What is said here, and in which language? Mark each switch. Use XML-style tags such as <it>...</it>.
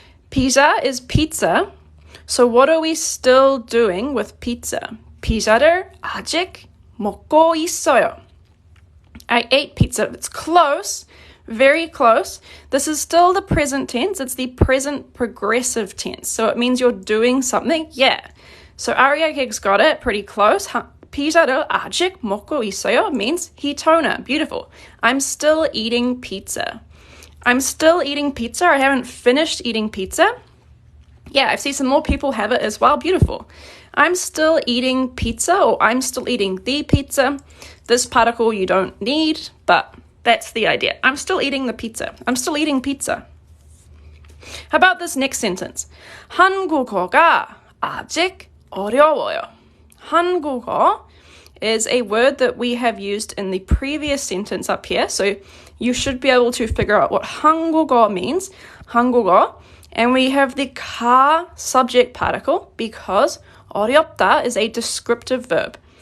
<en>Pizza is pizza. So what are we still doing with pizza?</en> <ko>피자를 아직 먹고 있어요.</ko> <en>I ate pizza. It's close, very close. This is still the present tense. It's the present progressive tense. So it means you're doing something. Yeah. So Arya Gigs got it pretty close.</en> <ko>피자를 아직 먹고 있어요 means 히토나.</ko> <en>Beautiful. I'm still eating pizza. I'm still eating pizza. I haven't finished eating pizza. Yeah, I've seen some more people have it as well. Beautiful. I'm still eating pizza, or I'm still eating the pizza. This particle you don't need, but that's the idea. I'm still eating the pizza. I'm still eating pizza. How about this next sentence?</en> <ko>한국어가 아직 어려워요.</ko> <en>한국어 is a word that we have used in the previous sentence up here. So you should be able to figure out what 한국어 means.</en> <ko>한국어.</ko> <en>And we have the 가 subject particle because 어렵다 is a descriptive verb.</en>